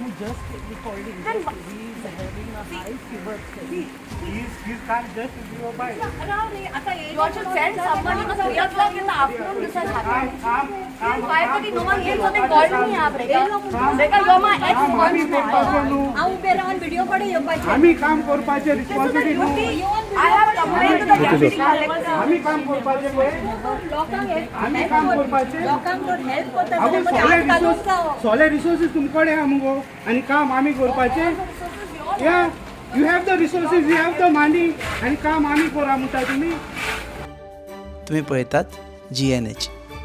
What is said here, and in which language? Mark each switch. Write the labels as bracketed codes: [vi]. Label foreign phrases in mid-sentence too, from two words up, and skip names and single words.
[en] He just recalled him. Then He is having a high fever. He can't just give a bite. you all should send someone, 3 o'clock in the afternoon this has happened. Then 5:30 no one came, so they called me here, Rekha, you're my ex-husband. [kok] हांव उबे रावन व्हिडिओ कडे येवपाचें. आम्ही काम करपाचे रिस्पॉन्सिबिलिटी न्हू. [en] I have complained to the deputy collector. [kok] आम्ही काम करपाचे पळय. आम्ही काम करपाचे. लोकांक हेल्प करता आगो सगळे रिसोर्सेस तुमकडे आहा मुगो आणि काम आम्ही करपाचे. [en] ya you have the resources, you have the money [kok] आणि काम आम्ही करा म्हणटा तुम्ही. तुम्ही पळयतात GNH.